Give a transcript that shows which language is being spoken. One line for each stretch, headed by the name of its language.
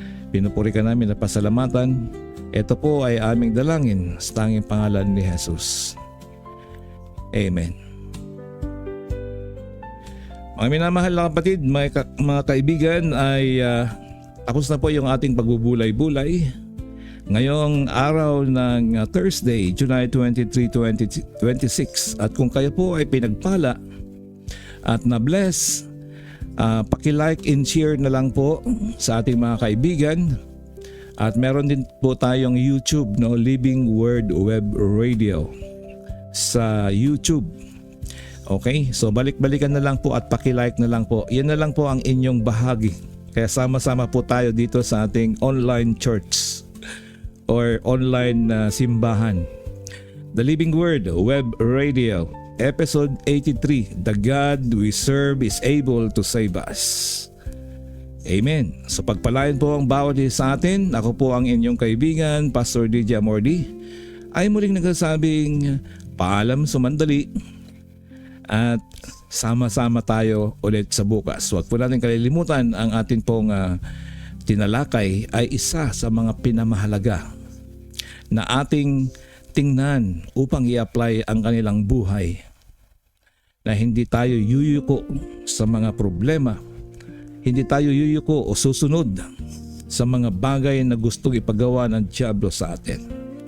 Filipino: Pinupuri ka namin na pasalamatan. Ito po ay aming dalangin sa tanging pangalan ni Jesus. Amen. Mga minamahal na kapatid, mga kaibigan, ay tapos na po yung ating pagbubulay-bulay. Ngayong araw ng Thursday, July 23, 2026. At kung kayo po ay pinagpala at na-bless, paki-like and share na lang po sa ating mga kaibigan. At meron din po tayong YouTube, no, Living Word Web Radio sa YouTube. Okay, so balik-balikan na lang po at paki-like na lang po. Yan na lang po ang inyong bahagi. Kaya sama-sama po tayo dito sa ating online church or online simbahan.
English: The Living Word Web Radio, Episode 83, The God We Serve is Able to Save Us.
Filipino: Amen. So pagpalain po ang bawat isa sa atin. Ako po ang inyong kaibigan, Pastor DJ Amordi, ay muling nagsasabing paalam sumandali at sama-sama tayo ulit sa bukas. Huwag po natin kalilimutan ang atin pong tinalakay ay isa sa mga pinamahalaga na ating tingnan upang i-apply ang kanilang buhay, na hindi tayo yuyuko sa mga problema, hindi tayo yuyuko o susunod sa mga bagay na gustong ipagawa ng diablo sa atin.